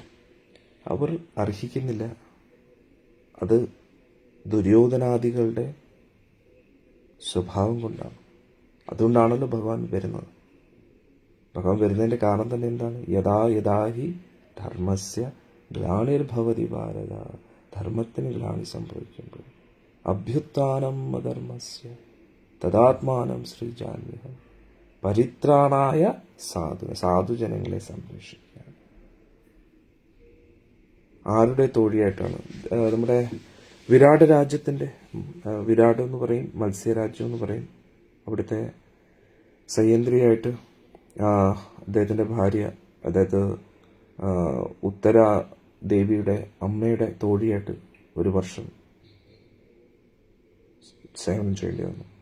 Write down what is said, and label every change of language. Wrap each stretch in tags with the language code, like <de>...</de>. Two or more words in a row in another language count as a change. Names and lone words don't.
<ml>അവർ അർഹിക്കുന്നില്ല. അത് ദുര്യോധനാദികളുടെ സ്വഭാവം കൊണ്ടാണ്. അതുകൊണ്ടാണല്ലോ ഭഗവാൻ വരുന്നത്. ഭഗവാൻ വരുന്നതിൻ്റെ കാരണം തന്നെ എന്താണ്?</ml> <sa>യഥാ യഥാഹി ധർമ്മസ്യ ഗ്ലാനിർഭവതി ഭാരത.</sa> <ml>ധർമ്മത്തിന് ഗ്ലാനി സംഭവിക്കുമ്പോൾ</ml> <sa>അഭ്യുത്ഥാനം അധർമ്മസ്യ തദാത്മാനം സൃജാമ്യഹം.</sa> <ml>പരിത്രാണായ സാധുജനങ്ങളെ സംരക്ഷിക്കുക. ആരുടെ തോഴിയായിട്ടാണ്? നമ്മുടെ വിരാട് രാജ്യത്തിൻ്റെ, വിരാട് എന്ന് പറയും, മത്സ്യരാജ്യം എന്ന് പറയും. അവിടുത്തെ സയന്ത്രിയായിട്ട് അദ്ദേഹത്തിൻ്റെ ഭാര്യ, അതായത് ഉത്തര ദേവിയുടെ അമ്മയുടെ തോഴിയായിട്ട് 1 വർഷം സേവനം ചെയ്യേണ്ടി വന്നു.</ml>